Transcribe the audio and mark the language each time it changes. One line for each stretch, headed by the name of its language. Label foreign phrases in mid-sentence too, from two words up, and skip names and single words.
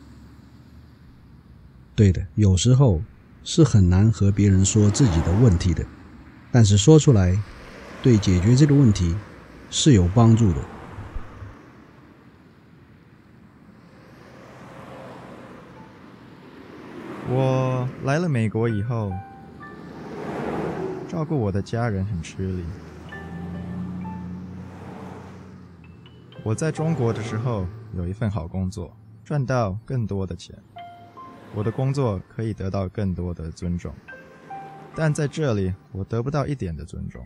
Chinese: 對的，有時候是很難和別人說自己的問題的，但是說出來，對解決這個問題是有幫助的。我來了美國以後，照顧我的家人很吃力。我在中國的時候有一份好工作，賺到更多的錢。我的工作可以得到更多的尊重，但在这里我得不到一点的尊重。